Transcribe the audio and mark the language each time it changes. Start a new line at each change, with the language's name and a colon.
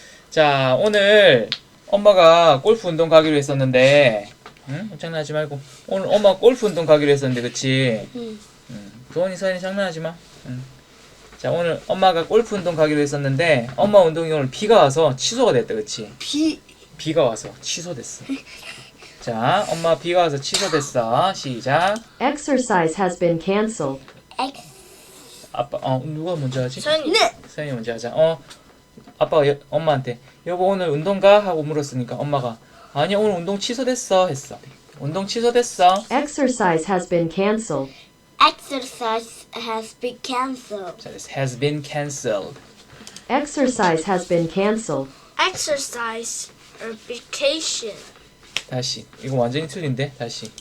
Korean: 자, 오늘 엄마가 골프 운동 가기로 했었는데 장난하지 말고 오늘 엄마 골프 운동 가기로 했었는데 그치? 도원이 서연이 장난하지 마. 자, 오늘 엄마가 골프 운동 가기로 했었는데 엄마 운동이 오늘 비가 와서 취소가 됐다 그치? 비가 와서 취소됐어. 자, 엄마 비가 와서 취소됐어. 시작.
English: Exercise has been cancelled.
Korean: 아빠, 누가 먼저 하지? 서연이. 서연이 먼저 하자. 아빠가 엄마한테 여보 오늘 운동 가? 하고 물었으니까 엄마가 아니 오늘 운동 취소됐어 했어. 운동 취소됐어.
English: Exercise has been cancelled. Exercise has been cancelled. 자, this has been cancelled. Exercise has been cancelled. Exercise or vacation.
Korean: 다시. 이거 완전히 틀린데? 다시.